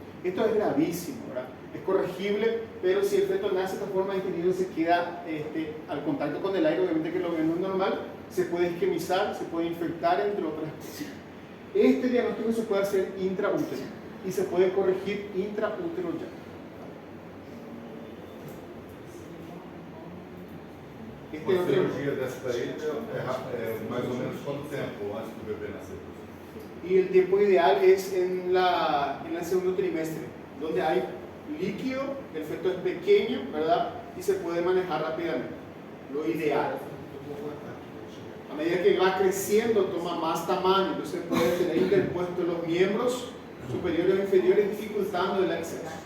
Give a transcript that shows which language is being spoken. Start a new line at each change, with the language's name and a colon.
Spanish: Esto es gravísimo, ¿verdad? Es corregible, pero si el feto nace de esta forma, el intestino se queda al contacto con el aire, obviamente que lo que no es normal, se puede isquemizar, se puede infectar, entre otras cosas. Este diagnóstico se puede hacer intraútero y se puede corregir intraútero ya.
Portuguese: Uma cirurgia dessa aí é mais ou menos quanto tempo antes do bebê nascer?
Spanish: Y el tiempo ideal es en el segundo trimestre, donde hay líquido, el feto es pequeño, ¿verdad? Y se puede manejar rápidamente. Lo ideal. A medida que va creciendo, toma más tamaño, entonces puede tener interpuestos los miembros superiores o inferiores, dificultando el acceso.